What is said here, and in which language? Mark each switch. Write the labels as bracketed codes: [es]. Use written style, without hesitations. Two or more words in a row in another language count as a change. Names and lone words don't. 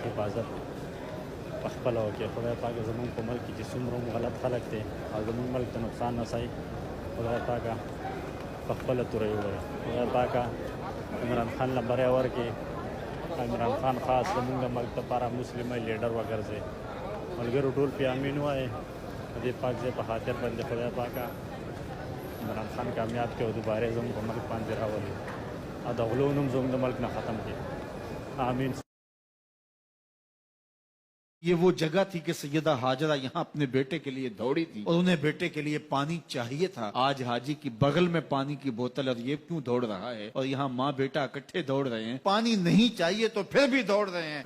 [ps] حفاظت په خپل وکړي خدای پاک زموږ په ملک کې چې څومره غلط خلک دي او زموږ ملک ته نقصان رسوي خدای پاک په خپله توره ووایي خدای پاک عمران خان له بری ورکړي عمران خان خاص زموږ د ملک لپاره مسلمه لیډر وګرځي ملګرو ټول پې امین وایي د دې پاک ځای په خاطر باندې خدای پاکه عمران خان کامیاب کړي او دوباره زموږ په ملک باندې راولي او د غلو نوم زموږ د ملک نه ختم کړي آمین [ur] یہ وہ جگہ تھی کہ سیدہ ہاجرہ یہاں اپنے بیٹے کے لیے دوڑی تھی اور انہیں بیٹے کے لیے پانی چاہیے تھا. آج حاجی کی بغل میں پانی کی بوتل اور یہ کیوں دوڑ رہا ہے اور یہاں ماں بیٹا اکٹھے دوڑ رہے ہیں، پانی نہیں چاہیے تو پھر بھی دوڑ رہے ہیں.